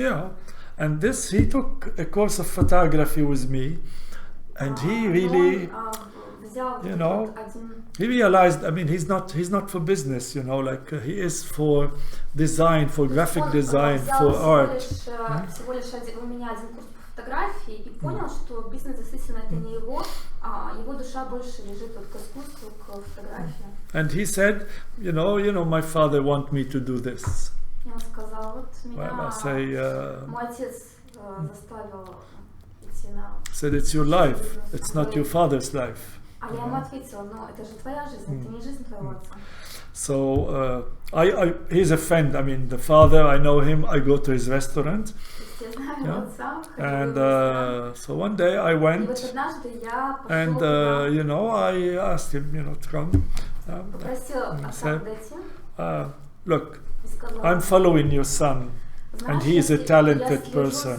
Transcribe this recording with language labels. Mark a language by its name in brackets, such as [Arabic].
[English] Yeah, and this, he took a course of photography with me, and he really, you know, he realized, I mean, he's not for business, you know, like he is for design, for graphic design, for art. [Russian] Всего лишь у меня один курс по фотографии и понял, что бизнес действительно это не его, его душа больше лежит вот к искусству, к фотографии. [English] And he said, you know, my father want me to do this. [Russian] Я сказал, вот меня мой отец заставил идти на. [English] Said it's your life, it's not your father's life. [Russian] А я ему ответила, ну это же твоя жизнь, это не жизнь твоего отца. [English] So he's a friend. I mean, the father, I know him. I go to his restaurant. Yeah. And so one day I went, and you know, I asked him, you know, to come. I said, look, I'm following your son, and he is a talented person.